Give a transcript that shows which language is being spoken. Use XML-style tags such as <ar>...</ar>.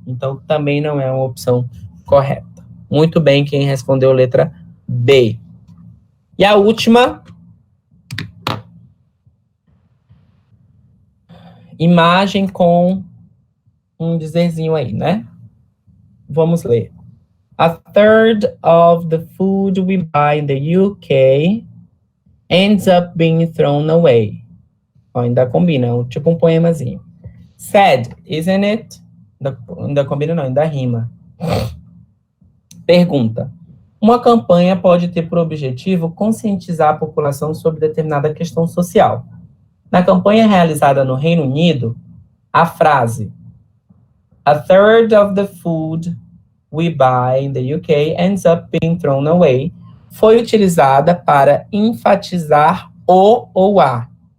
<pt>Então, também não é uma opção correta. Muito bem, quem respondeu letra B. E a última, imagem com um dizerzinho aí, né? Vamos ler.</pt> <en>A third of the food we buy in the UK ends up being thrown away.</en> <pt>Ó, ainda combina, tipo um poemazinho. Sad, isn't it? Ainda combina não, ainda rima. Pergunta. Uma campanha pode ter por objetivo conscientizar a população sobre determinada questão social. Na campanha realizada no Reino Unido, a frase A third of the food we buy in the UK ends up being thrown away foi utilizada para enfatizar o ou a.</pt>